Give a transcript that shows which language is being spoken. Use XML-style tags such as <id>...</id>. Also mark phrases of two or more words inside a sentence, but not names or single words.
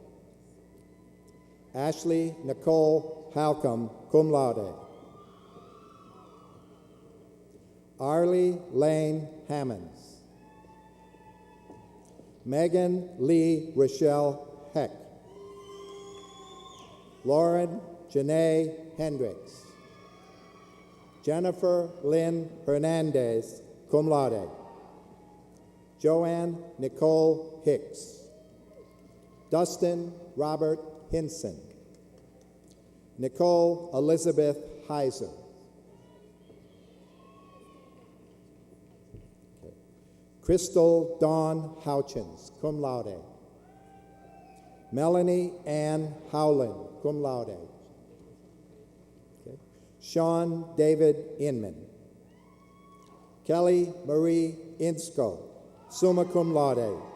<en>Ashley Nicole Halcomb,</en> <la>cum laude,</la> <en>Arlie Lane Hammonds, Megan Lee Rochelle Heck, Lauren Janae Hendricks, Jennifer Lynn Hernandez,</en> <la>cum laude,</la> <en>Joanne Nicole Hicks, Dustin Robert Hinson, Nicole Elizabeth Heiser, Crystal Dawn Houchins,</en> <la>cum laude,</la> <en>Melanie Ann Howland,</en> <la>cum laude,</la> <en>Sean David Inman, Kelly Marie Insko,</en> <la>summa cum laude,</la>